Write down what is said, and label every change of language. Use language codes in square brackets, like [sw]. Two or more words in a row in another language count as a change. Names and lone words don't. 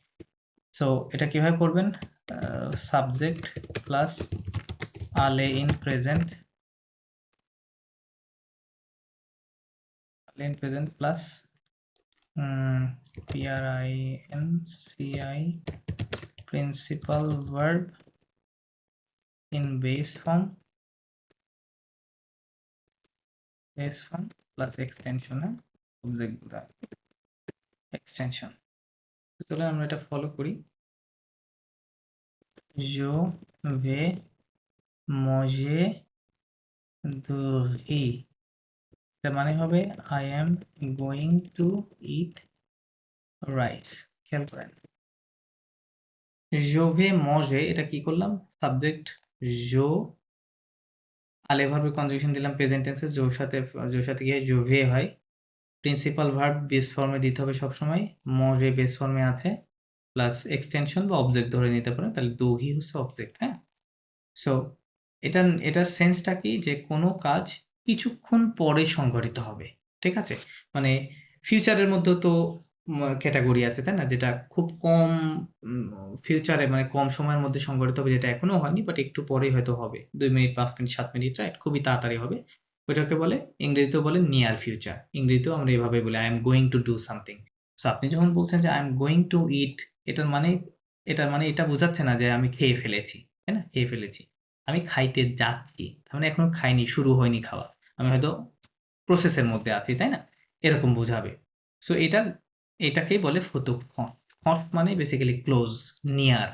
[bn] সো এটা কিভাবে করবেন, [en] subject plus [bn] আলে [en] in present, [bn] আলে [en] in present plus PRINCI principal verb in base form plus extension. object extension. [bn] তাহলে আমরা এটা ফলো করি। [fr] Je vais manger du riz, [bn] তার মানে হবে [en] I am going to eat rice। [bn] খেয়াল করেন [fr] je vais manger, [bn] এটা কি করলাম, সাবজেক্ট je, আলে ভার্বের কনজুগেশন দিলাম [en] present tense, [bn] জোর সাথে গিয়ে [fr] je vais [bn] হয়। [en] principal verb base form [bn] দিতে হবে সবসময়, manger [en] base form [bn] আছে, [en] plus extension [bn] বা অবজেক্ট ধরে নিতে পারেন, তাহলে দহি হচ্ছে অবজেক্ট। হ্যাঁ সো এটার সেন্সটা কি, যে কোনো কাজ কিছুক্ষণ পরে সংঘটিত হবে। ঠিক আছে, মানে ফিউচারের মধ্যে তো ক্যাটাগরি আছে তাই না, যেটা খুব কম ফিউচারে মানে কম সময়ের মধ্যে সংঘটিত হবে, যেটা এখনো হয়নি বাট একটু পরেই হয়তো হবে, 2 মিনিট 5 মিনিট 7 মিনিট, রাইট, খুবই তাড়াতাড়ি হবে। ওইটাকে বলে ইংরেজিতেও বলে [en] near future, [bn] ইংরেজিতেও আমরা এভাবে বলি [en] I am going to do something. [bn] সো আপনি যখন বলছেন যে [en] I am going to eat, [bn] এটার মানে এটা বোঝাচ্ছে না যে আমি খেয়ে ফেলেছি, তাই না, খেয়ে ফেলেছি, আমি খাইতে যাচ্ছি, তার মানে এখনো খাইনি, শুরু হয়নি খাওয়া, আমি হয়তো প্রসেসের মধ্যে আছি, তাই না, এরকম বোঝাবে। সো এটাকেই বলে [fr] futur proche. [bn] ফন্ট মানে বেসিক্যালি [en] close, near.